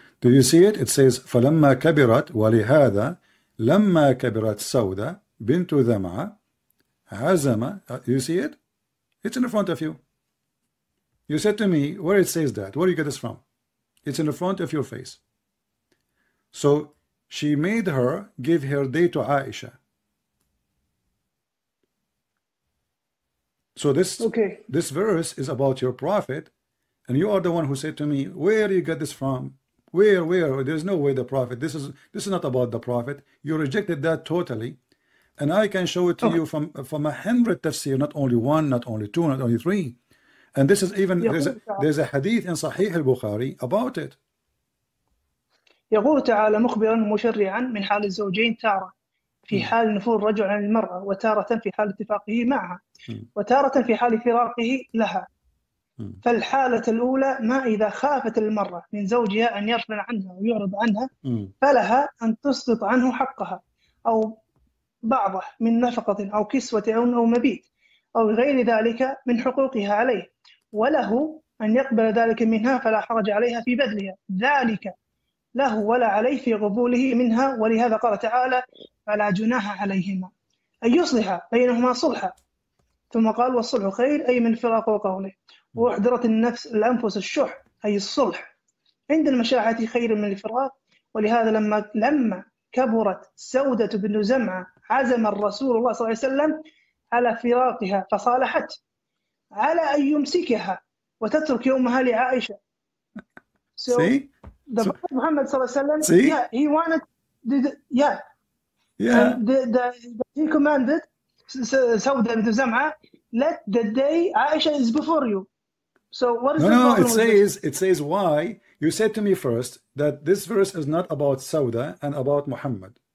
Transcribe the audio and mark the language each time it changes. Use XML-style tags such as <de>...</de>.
<en>Do you see it? It says</en> <ar>فلما كبرت ولهذا لما كبرت سودة بنت ذمعة عزم.</ar> <en>You see it? It's in front of you. You said to me, where it says that? Where do you get this from? It's in the front of your face. So she made her give her day to Aisha. So this verse is about your prophet, and you are the one who said to me, where do you get this from? Where? There's no way the prophet. This is not about the prophet. You rejected that totally, and I can show it to you from 100 tafsir, not only one, not only two, not only three. And this is even there's a hadith in Sahih al-Bukhari about it.</en> <ar>يقول تعالى مخبرا مشرعا من حال الزوجين تارة في حال نفور الرجل عن المرأة وتارة في حال اتفاقه معها وتارة في حال فراقه لها. فالحالة الأولى ما إذا خافت المرأة من زوجها أن يغفل عنها ويعرض عنها فلها أن تسقط عنه حقها أو بعضه من نفقة أو كسوة أو مبيت أو غير ذلك من حقوقها عليه، وله أن يقبل ذلك منها فلا حرج عليها في بذلها، ذلك له ولا عليه في قبوله منها. ولهذا قال تعالى فلا جناح عليهما أن يصلح بينهما صلحا، ثم قال والصلح خير أي من الفراق وقوله، وأحضرت الأنفس الشح أي الصلح عند المشاحة خير من الفراق. ولهذا لما كبرت سودة بن زمعة عزم الرسول الله صلى الله عليه وسلم على فراقها فصالحت على أن يمسكها وتترك يومها لعائشة.</ar> <en>The Prophet Muhammad sallallahu alaihi wasallam, he wanted, and he commanded Sauda bint Zam'a, let the day Aisha is before you. So what is the problem? It says why you said to me first that this verse is not about Sauda and about Muhammad.</en>